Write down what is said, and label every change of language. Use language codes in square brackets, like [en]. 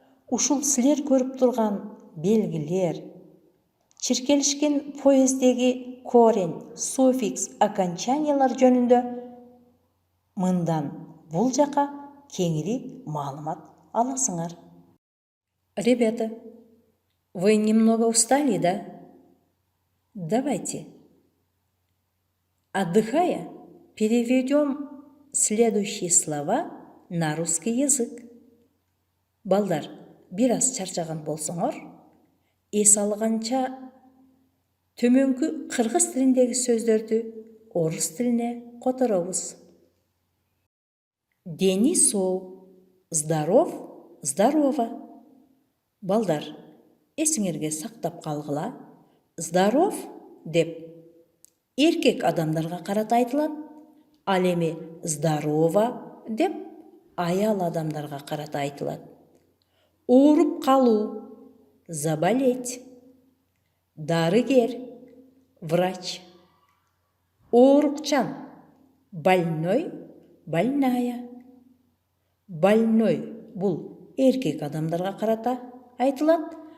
[ky] Ушул силер көрүп турган белгилер, чиркелишкен поездеги корень, суффикс, окончаниялар жөнүндө мындан бул жака кеңири маалымат аласыңар. [ru] Ребята, вы немного устали, да? Давайте, отдыхая, переведем следующие слова на русский язык. [ky] Балдар, бир аз чарчаган болсоңор, эс алганча төмөнкү кыргыз тилиндеги сөздөрдү орус тилине которобуз. [ru] Денисов, здоров, здорова. [ky] Балдар, эсиңерге сактап калгыла. Здоров деп эркек адамдарга карата айтылат. Ал эми здорова деп аял адамдарга карата айтылат. Ооруп калуу, заболеть. Дарыгер, врач. Оорукчан, [ru] больной, больная. [ky] Больной бул эркек адамдарга карата айтылат.